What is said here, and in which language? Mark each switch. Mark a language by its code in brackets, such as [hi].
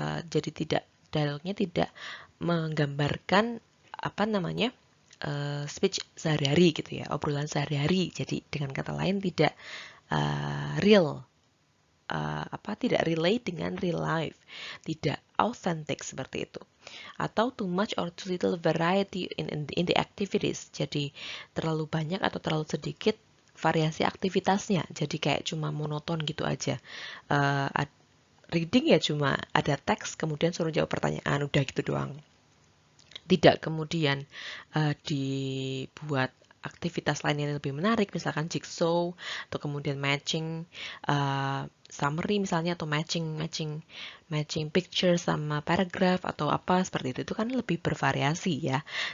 [id] jadi dialognya tidak menggambarkan apa namanya speech sehari-hari gitu ya, obrolan sehari-hari. Jadi dengan kata lain tidak real, tidak relate dengan real life, tidak authentic seperti itu. [en] Atau too much or too little variety in the activities. [id] Jadi terlalu banyak atau terlalu sedikit variasi aktivitasnya. Jadi kayak cuma monoton gitu aja. Reading ya cuma ada teks kemudian suruh jawab pertanyaan, udah gitu doang. Tidak kemudian dibuat aktivitas lain yang lebih menarik, misalkan jigsaw atau kemudian matching summary misalnya, atau matching picture sama paragraph atau apa seperti itu kan lebih bervariasi ya.